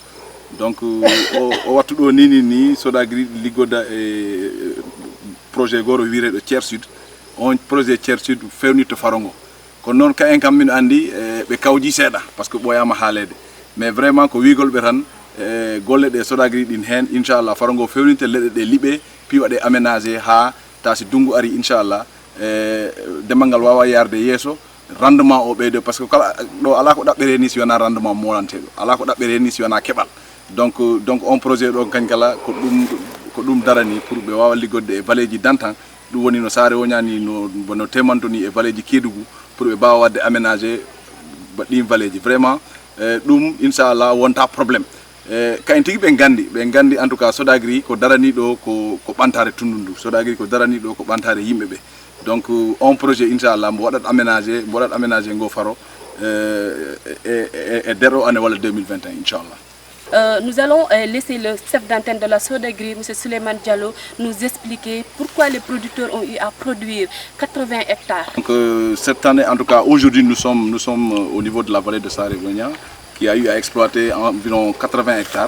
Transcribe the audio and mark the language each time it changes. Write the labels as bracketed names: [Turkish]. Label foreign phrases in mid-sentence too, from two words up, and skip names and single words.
[Fula] donc o wattu ɗo ni Sodagri liggoda e projet goro wireɗo Thiers Sud. On projet Thiers Sud fewnitto faro ngo kono noon ka en kam min andi ɓe kawji seeɗa [French] par ce que [Fula] ɓoyama haalede [French] mais vraiment [Fula] ko wigolɓe tan golle ɗe Sodagri ɗin hen inchallah faro ngo fewninte leɗɗe ɗe liɓe piwa ɗe aménagé ha ta si dungu ari inchallah demal ngal wawa yarde yeeso rendement o ɓeydo [French] par ce que [Fula] kala ɗo ala ko ɗaɓɓere ni si wona rendement molanteɗo ala ko ɗaɓɓere ni si wona keɓal donc on projet ɗo kañ kala ko ɗum darani pour ɓe wawa liggodde e valeji dantan ɗum woni no Saare Woña ni no temantoni e valeji Kédougou pour ɓe mbawa wadde aménagé ɗin valeji vraiment ɗum inchallah wonta probléme kayen tigui ɓe gandi [French] en tout cas [Fula] Sodagri ko darani ɗo ko ɓantare tundu ndu Sodagri ko darani ɗo ko ɓantare yimɓeɓe donc on projet inchallah mbo waɗat aménagé ngo faro e nder o année walla 2021 inchallah. [French] Nous allons laisser le chef d'antenne de la Sodagri, M. Souleymane Diallo, nous expliquer pourquoi les producteurs ont eu à produire 80 hectares. Donc cette année, en tout cas aujourd'hui, nous sommes au niveau de la vallée de Saare Woña qui a eu à exploiter environ 80 hectares.